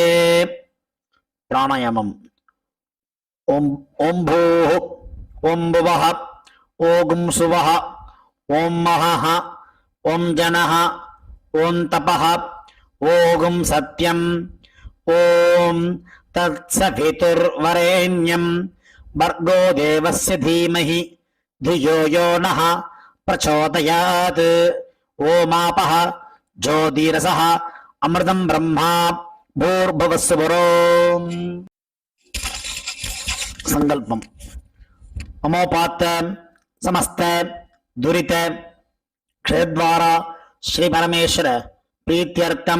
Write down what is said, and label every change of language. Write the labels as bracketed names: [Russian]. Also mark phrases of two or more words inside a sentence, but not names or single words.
[Sanskrit] प्राणायामम्। ॐ ॐ भूः, ॐ भुवः, ॐ सुवः, ॐ महः, ॐ जनः, ॐ तपः, ॐ सत्यम्, ॐ तत्सवितुर्वरेण्यं भर्गो देवस्य धीमहि धियो यो नः प्रचोदयात्. ओमापः ज्योतिरसः अमृतं ब्रह्मा भूर्भुवस्सुवरोम्. संकल्पम. ममोपात्त समस्त दुरित क्षेत्रद्वारा श्री परमेश्वर प्रीत्यर्थम